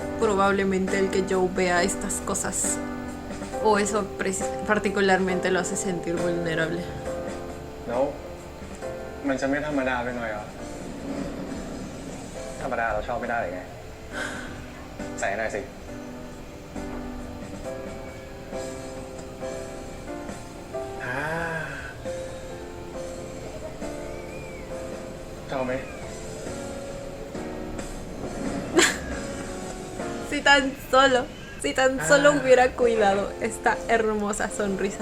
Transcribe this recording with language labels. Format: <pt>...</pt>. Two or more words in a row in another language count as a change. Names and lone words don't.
<es>probablemente el que Joe vea estas cosas. O eso particularmente lo hace sentir vulnerable.</es> <th>แล้วมันจะไม่ธรรมดาไปหน่อยเหรอ ธรรมดาเราชอบไม่ได้หรือไง ใส่หน่อยสิ อ่าชอบไหม</th> <es>Si tan solo hubiera cuidado esta hermosa sonrisa.</es>